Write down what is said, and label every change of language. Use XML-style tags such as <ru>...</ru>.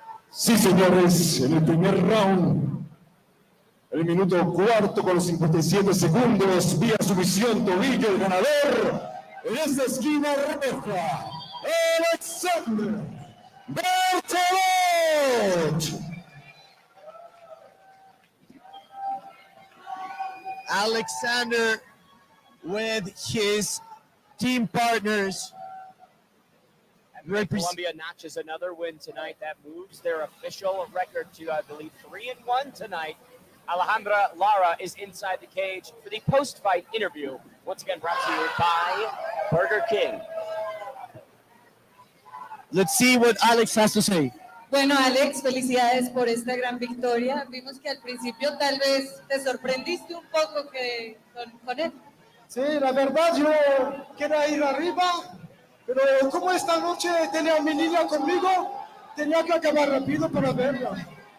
<es>Sí, señores, en el primer round, el minuto cuarto con los 57 segundos, vía sumisión tobillo, el ganador en esta esquina roja, Alexandre Berteloot.</es> <en>Alexander with his team partners. Colombia notches another win tonight. That moves their official record to, I believe, 3-1 tonight. Alejandra Lara is inside the cage for the post-fight interview. Once again, brought to you by Burger King. Let's see what Alex has to say.</en> <es>Bueno, Alex, felicidades por esta gran victoria. Vimos que al principio tal vez te sorprendiste un poco que con él. Sí, la verdad yo quería ir arriba, pero como esta noche tenía a mi niña conmigo, tenía que acabar rápido para verla.</es>